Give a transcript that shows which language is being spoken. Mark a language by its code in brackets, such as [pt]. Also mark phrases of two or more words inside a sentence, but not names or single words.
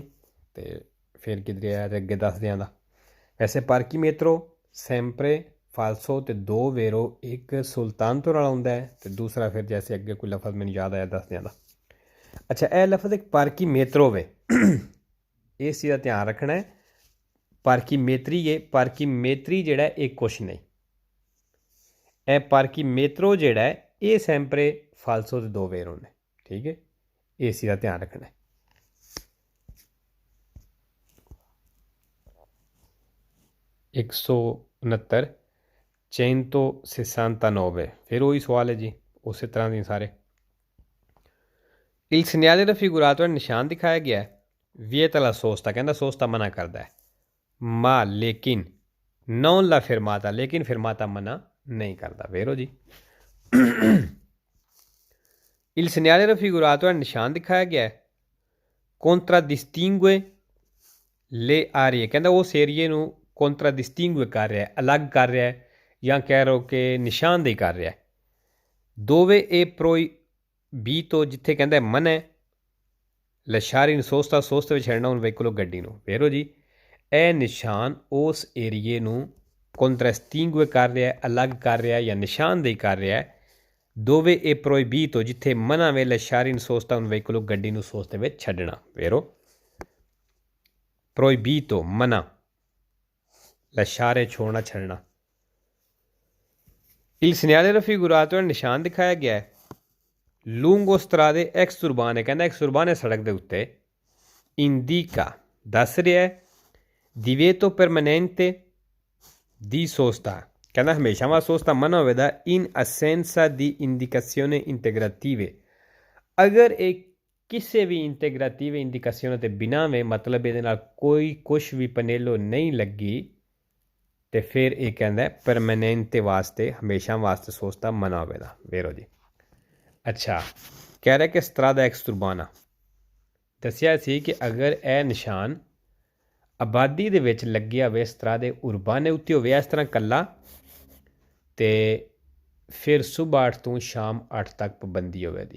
[pa] ਅਤੇ ਫਿਰ ਕਿਧਰੇ ਆਇਆ ਅਤੇ ਅੱਗੇ ਦੱਸ ਦਿਆਂ ਦਾ ਵੈਸੇ ਪਾਰਕੀਮੇਟਰੋ [it] sempre falso [pa] ਅਤੇ ਦੋ ਵੇਰੋ ਇੱਕ ਸੁਲਤਾਨਤੋ ਨਾਲ ਆਉਂਦਾ ਹੈ ਅਤੇ ਦੂਸਰਾ ਫਿਰ ਜੈਸੇ ਅੱਗੇ ਕੋਈ ਲਫ਼ਜ਼ ਮੈਨੂੰ ਯਾਦ ਆਇਆ ਦੱਸ ਦਿਆਂ ਦਾ ਅੱਛਾ ਇਹ ਲਫ਼ਜ਼ ਇੱਕ ਪਾਰਕੀਮੇਟਰੋ ਵੇ ਇਸ ਚੀਜ਼ ਦਾ ਧਿਆਨ ਰੱਖਣਾ ਹੈ ਪਾਰਕੀਮੇਟਰੀ ਹੈ ਪਾਰਕੀਮੇਟਰੀ ਜਿਹੜਾ ਇਹ ਕੁਛ ਨਹੀਂ ਇਹ ਪਾਰਕੀਮੇਟਰੋ ਜਿਹੜਾ ਹੈ ਇਹ [it] sempre falso [pa] ਅਤੇ ਦੋ ਵੇਰੋ ਨੇ ਠੀਕ ਹੈ ਇਸ ਚੀਜ਼ ਦਾ ਧਿਆਨ ਰੱਖਣਾ ਹੈ 169 169 ਫਿਰ ਉਹੀ ਸਵਾਲ ਹੈ ਜੀ ਉਸੇ ਤਰ੍ਹਾਂ ਦੇ ਸਾਰੇ [it] il segnale raffigurato [pa] ਨਿਸ਼ਾਨ ਦਿਖਾਇਆ ਗਿਆ ਹੈ [it] vieta la sosta [pa] ਕਹਿੰਦਾ ਸੋਸਤਾ ਮਨਾ ਕਰਦਾ ਹੈ ma ਲੇਕਿਨ [it] non la fermata [pa] ਲੇਕਿਨ ਫਿਰਮਾਤਾ ਮਨਾ ਨਹੀਂ ਕਰਦਾ ਵੇਰੋ ਜੀ [it] il segnale raffigurato [pa] ਨਿਸ਼ਾਨ ਦਿਖਾਇਆ ਗਿਆ ਹੈ [it] contraddistingue le aree [pa] ਕਹਿੰਦਾ ਉਸ ਏਰੀਏ ਨੂੰ contraddistingue ਕਰ ਰਿਹਾ ਹੈ ਅਲੱਗ ਕਰ ਰਿਹਾ ਹੈ ਜਾਂ ਕਹਿ ਰਹੋ ਕਿ ਨਿਸ਼ਾਨਦੇਹੀ ਕਰ ਰਿਹਾ ਹੈ ਦੋਵੇਂ ਇਹ ਪ੍ਰੋਹੀਬੀਟੋ ਜਿੱਥੇ ਕਹਿੰਦਾ ਮਨ ਹੈ [it] lasciare in sosta sosta [pa] ਵਿੱਚ ਛੱਡਣਾ [it] un veicolo [pa] ਗੱਡੀ ਨੂੰ। ਵੇਖੋ ਜੀ ਇਹ ਨਿਸ਼ਾਨ ਉਸ ਏਰੀਏ ਨੂੰ ਕੰਟਰੈਸਟਿੰਗੁਏ ਕਰ ਰਿਹਾ ਹੈ, ਅਲੱਗ ਕਰ ਰਿਹਾ ਹੈ ਜਾਂ ਨਿਸ਼ਾਨਦੇਹੀ ਕਰ ਰਿਹਾ ਹੈ [it] dove è proibito [pa] ਜਿੱਥੇ ਮਨਾ ਵੇ [it] lasciare in sosta un veicolo [pa] ਗੱਡੀ ਨੂੰ ਸੋਸਤੇ ਵਿੱਚ ਛੱਡਣਾ। ਵੇਖੋ proibito ਮਨਾ, lasciare छोड़ना ਛੱਡਣਾ। [it] Il segnale raffigurato è [pa] ਨਿਸ਼ਾਨ ਦਿਖਾਇਆ ਗਿਆ ਹੈ [it] lungo strade exurbane, [pa] ਕਹਿੰਦਾ exurbane ਸੜਕ ਦੇ ਉੱਤੇ [it] indica [pa] ਦੱਸ ਰਿਹਾ ਹੈ [it] divieto permanente di sosta, [pa] ਕਹਿੰਦਾ ਹਮੇਸ਼ਾ ਵਾ ਸੋਸਤਾ ਮਨਾ ਹੋਵੇਗਾ [it] in assenza di indicazioni integrative, [pa] ਅਗਰ ਇਹ ਕਿਸੇ ਵੀ [en] integrative indication [pa] ਤੇ ਬਿਨਾ ਵੇ ਮਤਲਬ ਇਹਦੇ ਨਾਲ ਕੋਈ ਕੁਛ ਵੀ ਪਨੇਲੋ ਨਹੀਂ ਲੱਗੀ ਤੇ ਫਿਰ ਇਹ ਕਹਿੰਦਾ ਪਰਮਾਨੈਂਟ ਵਾਸਤੇ ਹਮੇਸ਼ਾ ਵਾਸਤੇ ਸੋਚਦਾ ਮਨਾ ਹੋਵੇਗਾ। ਵੇਰੋ ਜੀ ਅੱਛਾ ਕਹਿ ਰਿਹਾ ਕਿ [it] strada extraurbana [pa] ਦੱਸਿਆ ਸੀ ਕਿ ਅਗਰ ਇਹ ਨਿਸ਼ਾਨ ਆਬਾਦੀ ਦੇ ਵਿੱਚ ਲੱਗਿਆ ਹੋਵੇ [it] strade urbane [pa] ਉੱਤੇ ਹੋਵੇ ਇਸ ਤਰ੍ਹਾਂ ਕੱਲਾ ਤੇ ਫਿਰ ਸੁਬਾਹ 8 ਤੋਂ ਸ਼ਾਮ 8 ਤੱਕ ਪਾਬੰਦੀ ਹੋਵੇਗੀ।